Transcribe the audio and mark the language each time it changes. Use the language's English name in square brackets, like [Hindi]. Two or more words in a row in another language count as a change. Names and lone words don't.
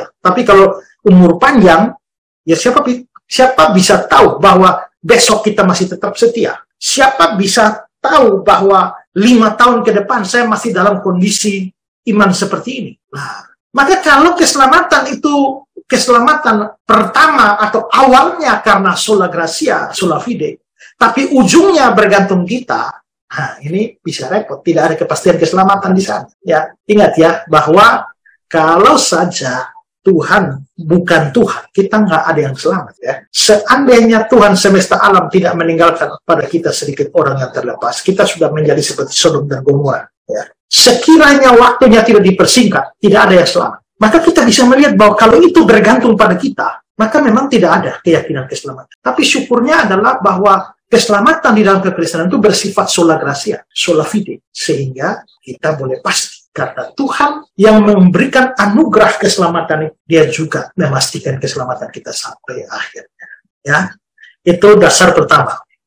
[Indonesian] Tapi kalau umur panjang, ya siapa bisa tahu bahwa besok kita masih tetap setia? Siapa bisa tahu bahwa 5 tahun ke depan saya masih dalam kondisi iman seperti ini? Nah, maka kalau keselamatan itu keselamatan pertama atau awalnya karena [Latin] sola gratia, sola fide, [Indonesian] tapi ujungnya bergantung kita, nah ini bisa repot. Tidak ada kepastian keselamatan di sana. Ya, ingat ya bahwa kalau saja Tuhan bukan Tuhan, kita nggak ada yang selamat ya. Seandainya Tuhan semesta alam tidak meninggalkan pada kita sedikit orang yang terlepas, kita sudah menjadi seperti Sodom dan Gomora ya. Sekiranya waktunya tidak dipersingkat, tidak ada yang selamat. Maka kita bisa melihat bahwa kalau itu bergantung pada kita, maka memang tidak ada keyakinan keselamatan. Tapi syukurnya adalah bahwa keselamatan di dalam kekristenan itu bersifat [Latin] sola gratia, sola fide, [Indonesian] sehingga kita boleh pasti karena Tuhan yang memberikan anugerah keselamatan, dia juga memastikan keselamatan kita sampai akhirnya. Ya, itu dasar pertama.